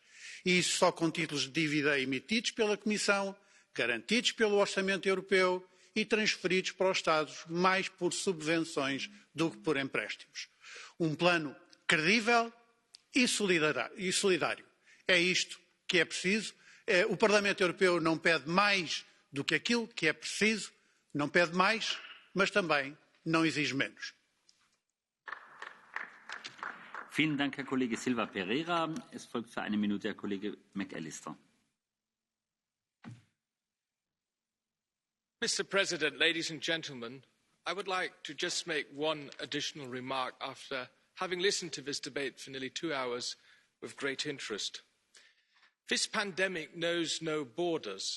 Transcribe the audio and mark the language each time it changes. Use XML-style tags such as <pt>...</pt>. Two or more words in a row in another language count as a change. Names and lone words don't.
<pt>E isso só com títulos de dívida emitidos pela Comissão, garantidos pelo Orçamento Europeu e transferidos para os Estados mais por subvenções do que por empréstimos. Um plano credível e solidário. É isto que é preciso. O Parlamento Europeu não pede mais do que aquilo que é preciso, não pede mais, mas também não exige menos.</pt> <de>Vielen Dank, Herr Kollege Silva Pereira. Es folgt für eine Minute Herr Kollege McAllister.</de> <en>Mr. President, ladies and gentlemen, I would like to just make one additional remark after having listened to this debate for nearly 2 hours with great interest. This pandemic knows no borders.</en>